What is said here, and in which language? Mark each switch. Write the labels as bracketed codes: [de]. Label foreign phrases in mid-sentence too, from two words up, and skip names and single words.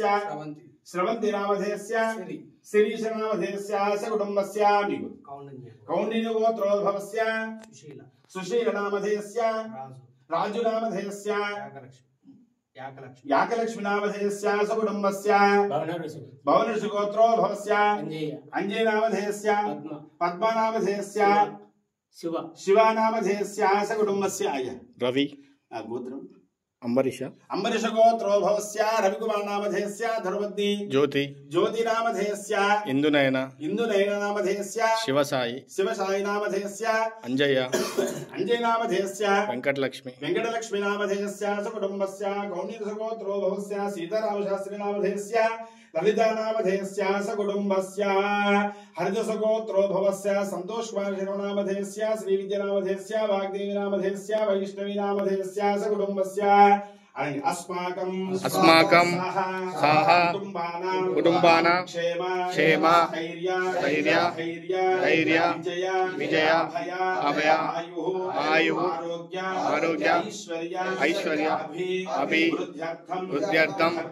[sa] स्रवंती नामधेयस्य शिरीष नामधेयस्य सकुटुम्बस्य कौंडिन्य गोत्रोद्भवस्य सुशील नामधेयस्य राजु नामधेयस्य याकलक्ष्मी नामधेयस्य सकुटुम्बस्य भवनऋषि गोत्रोद्भवस्य अंजय नामधेयस्य पद्मा नामधेयस्य शिवा नामधेयस्य सकुटुम्बस्य रवि गोत्रम అంబరీష అంబరీష గోత్రోద్భవస్య రవికుమార్ నామధేయస్య ధనుపత్ని జ్యోతి జ్యోతి నామధేయస్య ఇందునయన నామధేయస్య శివసాయి నామధేయస్య అంజయ్య నామధేయస్య వెంకటలక్ష్మి నామధేయస్య సకుటుంబస్య కౌండిన్య గోత్రోద్భవస్య సీతారామశాస్త్రి నామధేయస్య లలితా నామధేయస్య సకుటుంబస్య హరిదాస గోత్రోద్భవస్య సంతోష్ కుమార్ శర్మ నామధేయస్య శ్రీవిద్య నామధేయస్య వాగ్దేవి నామధేయస్య వైష్ణవి నామధేయస్య సకుటుంబస్య अस्माकं कुटुंबानां क्षेम धैर्य विजय अभय आयुः आरोग्य ऐश्वर्य अभिवृद्ध्यर्थं